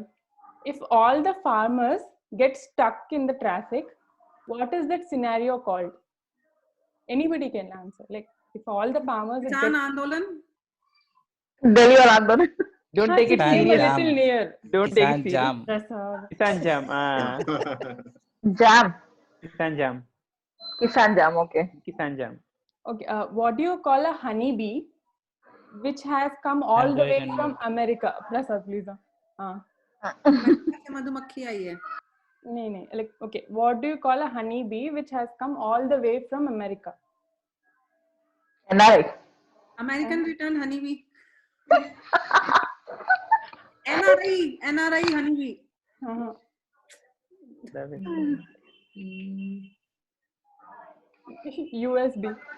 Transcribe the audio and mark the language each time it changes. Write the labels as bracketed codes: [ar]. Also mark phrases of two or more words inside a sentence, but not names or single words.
[en] If all the farmers get stuck in the traffic, what is that scenario called? Anybody can answer. Like if all the farmers. [hi] किसान आंदोलन. [en] Delhi or Andolan. Don't take it a serious. little near. Don't take it serious. Jam. Kisan jam. Jam. Kisan jam. Kisan jam. Okay. Kisan jam. Okay. What do you call a honeybee which has come all the way from America? Prasad, please. [hi] मधुमक्खी आई है. [en] No. Like okay. What do you call a honeybee which has come all the way from America? NRI. American return honeybee. NRI honeybee. Uh-huh. USB.